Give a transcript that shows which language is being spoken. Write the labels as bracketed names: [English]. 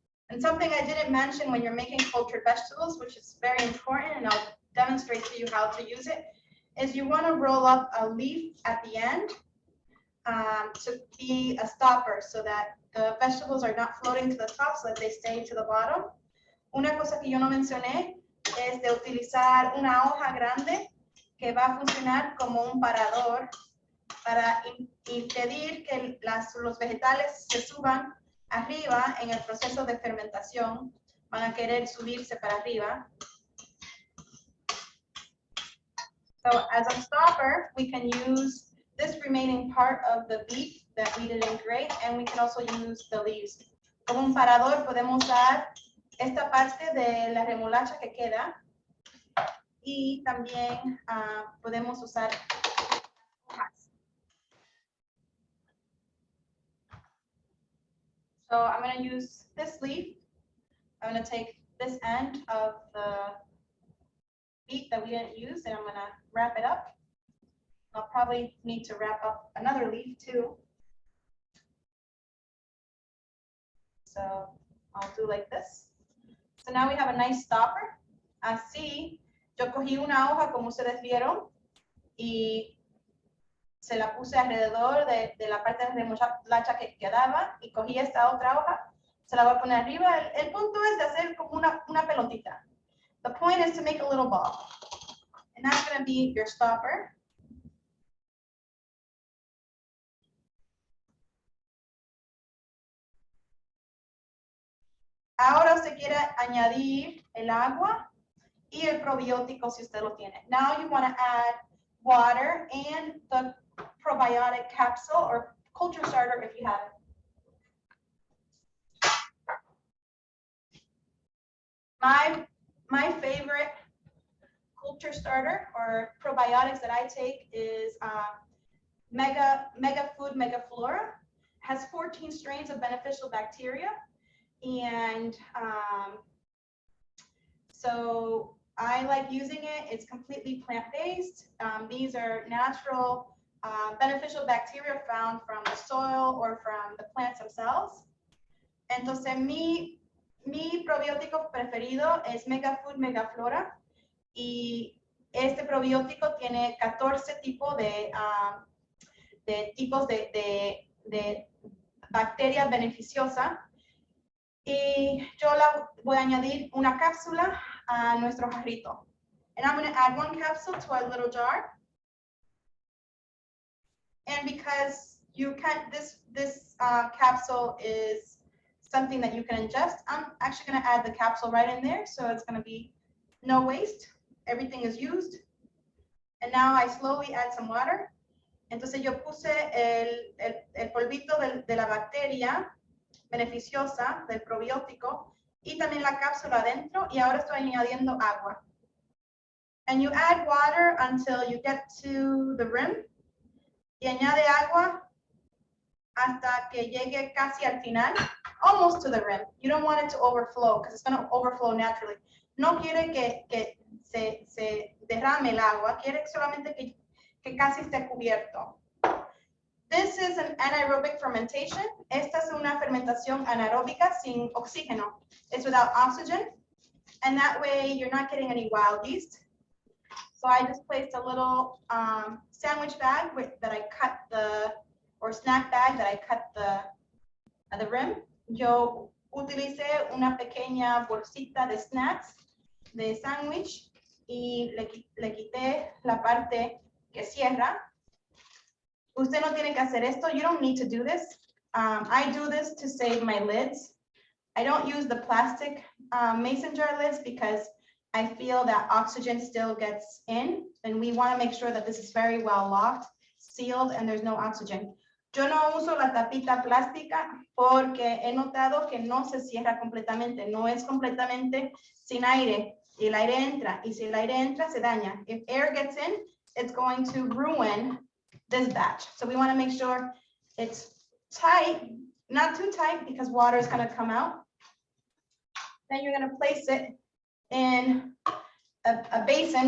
[English] And something I didn't mention when you're making cultured vegetables, which is very important, and I'll demonstrate to you how to use it, is you want to roll up a leaf at the end to be a stopper so that the vegetables are not floating to the top, so that they stay to the bottom. [Spanish] Una cosa que yo no mencioné es de utilizar una hoja grande que va a funcionar como un parador para impedir que los vegetales se suban arriba en el proceso de fermentación. Van a querer subirse para arriba. [English] So as a stopper, we can use this remaining part of the beef that we didn't grate, and we can also use the leaves. [Spanish] Como un parador podemos usar esta parte de la remolacha que queda, y también podemos usar hojas. [English] So I'm going to use this leaf. I'm going to take this end of the beet that we didn't use, and I'm going to wrap it up. I'll probably need to wrap up another leaf too. So I'll do like this. So now we have a nice stopper. [Spanish] Así, yo cogí una hoja como ustedes vieron y se la puse alrededor de la parte de remolacha que quedaba, y cogí esta otra hoja, se la voy a poner arriba. El punto es de hacer como una pelotita. [English] The point is to make a little ball. And that's going to be your stopper. [Spanish] Ahora usted quiere añadir el agua y el probiótico si usted lo tiene. [English] Now you want to add water and the probiotic capsule or culture starter if you have it. My favorite culture starter or probiotics that I take is Mega Food Megaflora. Has 14 strains of beneficial bacteria. And so I like using it. It's completely plant-based. These are natural beneficial bacteria found from the soil or from the plants themselves. [Spanish] Entonces mi probiótico preferido es Mega Food Megaflora, y este probiótico tiene 14 tipos de bacterias beneficiosas. Y yo la voy a añadir una cápsula a nuestro jarrito. [English] And I'm going to add one capsule to our little jar. And because you can't, this capsule is something that you can ingest, I'm actually going to add the capsule right in there. So it's going to be no waste. Everything is used. And now I slowly add some water. [Spanish] Entonces yo puse el polvito de la bacteria beneficiosa del probiótico y también la cápsula adentro, y ahora estoy añadiendo agua. [English] And you add water until you get to the rim, [Spanish] y añade agua hasta que llegue casi al final, [English] almost to the rim. You don't want it to overflow because it's going to overflow naturally. [Spanish] No quiere que se derrame el agua, quiere solamente que casi esté cubierto. [English] This is an anaerobic fermentation. [Spanish] Esta es una fermentación anaeróbica sin oxígeno. [English] It's without oxygen. And that way you're not getting any wild yeast. So I just placed a little sandwich bag that I cut or snack bag that I cut the rim. [Spanish] Yo utilicé una pequeña bolsita de snacks, de sándwich, y le quité la parte que cierra. Usted no tiene que hacer esto. [English] You don't need to do this. I do this to save my lids. I don't use the plastic mason jar lids because I feel that oxygen still gets in, and we want to make sure that this is very well locked, sealed, and there's no oxygen. [Spanish] Yo no uso la tapita plástica porque he notado que no se cierra completamente, no es completamente sin aire. El aire entra, y si el aire entra, se daña. [English] If air gets in, it's going to ruin this batch. So we want to make sure it's tight, not too tight because water is going to come out. Then you're going to place it in a basin.